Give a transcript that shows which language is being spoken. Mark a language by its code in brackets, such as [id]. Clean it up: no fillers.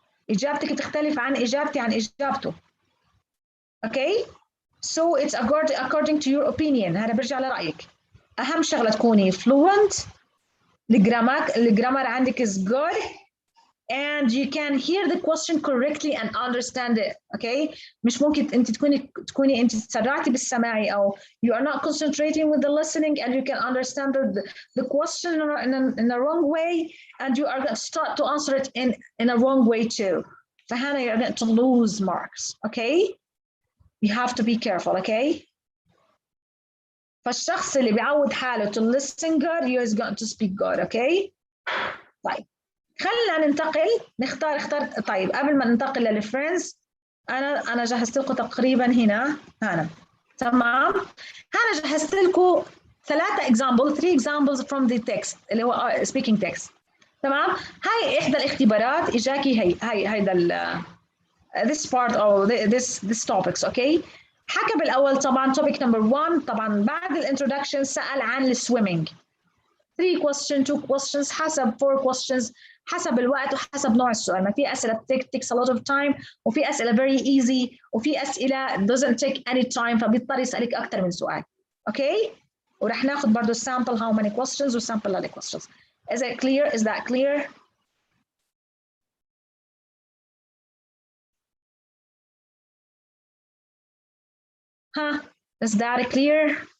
[ar] إجابتك تختلف عن إجابتي عن إجابته. [en] Okay? So it's according to your opinion. [ar] هذا برجع لرأيك. أهم شغلة تكوني fluent. الجرامر عندك [en] is good. And you can hear the question correctly and understand it. Okay? [ar] مش ممكن أنت تكوني أنت تسرعتي بالسماع أو [en] you are not concentrating with the listening and you can understand the question in a wrong way and you are going to start to answer it in a wrong way too. [ar] فهنا [en] you're going to lose marks. Okay? You have to be careful. Okay? [ar] فالشخص اللي بيعود حاله [en] to listen good he is going to speak good. Okay? [ar] طيب. خلينا ننتقل نختار طيب قبل ما ننتقل للفريندز انا جهزت لكم تقريبا هنا تمام. هنا جهزت لكم [en] 3 examples from the text [ar] اللي هو [en] speaking text. [ar] تمام. هاي احدى الاختبارات اجاكي هيدا [en] this part or this topics. [ar] اوكي. حكى بالاول طبعا [en] topic number 1 [ar] طبعا بعد الانترودكشن سأل عن السويمنج [en] 3 questions 2 questions [ar] حسب [en] 4 questions [ar] حسب الوقت وحسب نوع السؤال. ما في أسئلة [en] takes a lot of time [ar] وفي أسئلة [en] very easy [ar] وفي أسئلة [en] doesn't take any time [ar] فبيضطر يسألك أكثر من سؤال. أوكي؟ ورح ناخذ برضه [en] sample how many questions [ar] و [en] sample other questions. Is it clear? Is that clear? Huh? Is that clear?